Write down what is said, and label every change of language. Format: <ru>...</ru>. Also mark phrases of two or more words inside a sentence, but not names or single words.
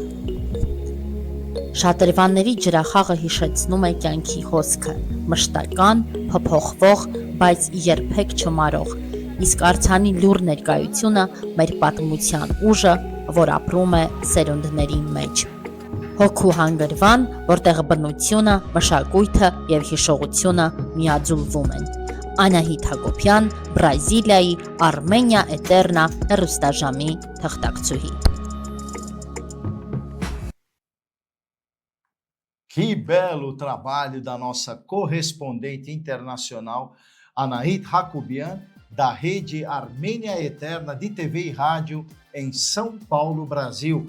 <hy>Շատրվանների ջրախաղը հիշեցնում է կյանքի հոսքը, մշտական, փոփոխվող, բայց երբեք չմարող, իսկ արձանի լուռ ներկայությունը մեր պատմության ուժը, որ ապրում է սերունդների մեջ։ Հոգու հանգրվան, որտեղ բնությունը, մշակույթը եւ հիշողությունը միաձուլվում են։ Անահիտ Հակոբյան, Բրազիլիայի Armenia Eterna հեռուստաժամի թղթակցուհի։</hy> <pt>Que belo trabalho da nossa correspondente internacional, Anahit Hacoubian, da rede Armenia Eterna de TV e rádio em São Paulo, Brasil.</pt>